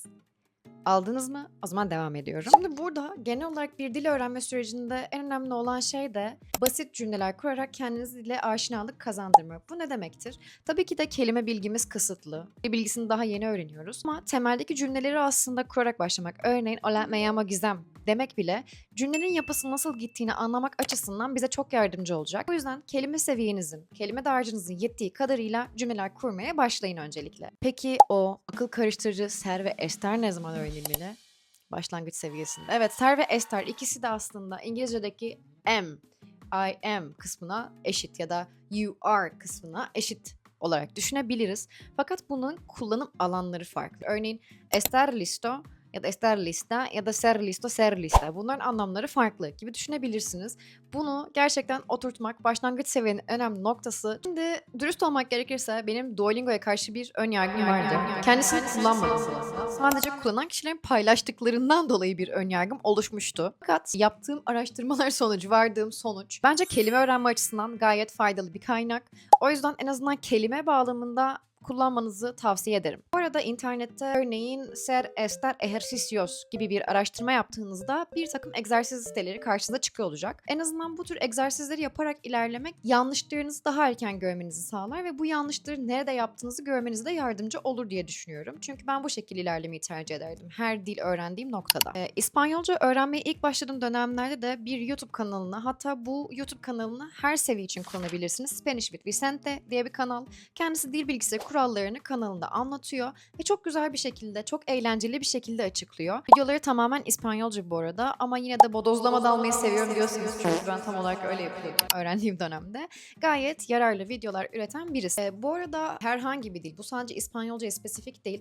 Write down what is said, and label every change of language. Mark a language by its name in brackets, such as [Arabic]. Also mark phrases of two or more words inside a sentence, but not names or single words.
[Turkish] Aldınız mı? O zaman devam ediyorum. Şimdi burada genel olarak bir dil öğrenme sürecinde en önemli olan şey de basit cümleler kurarak kendiniz dile aşinalık kazandırmak. Bu ne demektir? Tabii ki de kelime bilgimiz kısıtlı. Dil bilgisini daha yeni öğreniyoruz. Ama temeldeki cümleleri aslında kurarak başlamak. Örneğin [Spanish] "Hola, me llamo Gizem" [Turkish] demek bile cümlenin yapısı nasıl gittiğini anlamak açısından bize çok yardımcı olacak. O yüzden kelime seviyenizin, kelime dağarcığınızın yettiği kadarıyla cümleler kurmaya başlayın öncelikle. Peki o akıl karıştırıcı ser ve ester ne zaman öğrenilmeli? Başlangıç seviyesinde. Evet, ser ve ester ikisi de aslında İngilizce'deki [English] am, I am [Turkish] kısmına eşit ya da [English] you are [Turkish] kısmına eşit olarak düşünebiliriz. Fakat bunun kullanım alanları farklı. Örneğin [Spanish] estar listo [Turkish] ya da [Spanish] estar lista [Turkish] ya da [Spanish] ser listo, ser lista. [Turkish] Bunların anlamları farklı gibi düşünebilirsiniz. Bunu gerçekten oturtmak başlangıç seviyenin önemli noktası. Şimdi dürüst olmak gerekirse benim Duolingo'ya karşı bir ön yargım vardı. Kendisini kullanmadım. Sadece kullanan kişilerin paylaştıklarından dolayı bir ön yargım oluşmuştu. Fakat yaptığım araştırmalar sonucu vardığım sonuç bence kelime öğrenme açısından gayet faydalı bir kaynak. O yüzden en azından kelime bağlamında kullanmanızı tavsiye ederim. Bu arada internette örneğin [Spanish] ser estar ejercicios [Turkish] gibi bir araştırma yaptığınızda bir takım egzersiz siteleri karşınıza çıkıyor olacak. En azından bu tür egzersizleri yaparak ilerlemek yanlışlarınızı daha erken görmenizi sağlar ve bu yanlışları nerede yaptığınızı görmenize de yardımcı olur diye düşünüyorum. Çünkü ben bu şekilde ilerlemeyi tercih ederdim her dil öğrendiğim noktada. İspanyolca öğrenmeye ilk başladığım dönemlerde de bir YouTube kanalını, hatta bu YouTube kanalını her seviye için kullanabilirsiniz. Spanish with Vicente diye bir kanal. Kendisi dil bilgisi kurallarını kanalında anlatıyor ve çok güzel bir şekilde, çok eğlenceli bir şekilde açıklıyor. Videoları tamamen İspanyolca bu arada ama yine de bodozlama dalmayı seviyorum diyorsunuz çünkü ben tam olarak öyle yapıyordum öğrendiğim dönemde. Gayet yararlı videolar üreten birisi. Bu arada herhangi bir dil, bu sadece İspanyolcaya spesifik değil.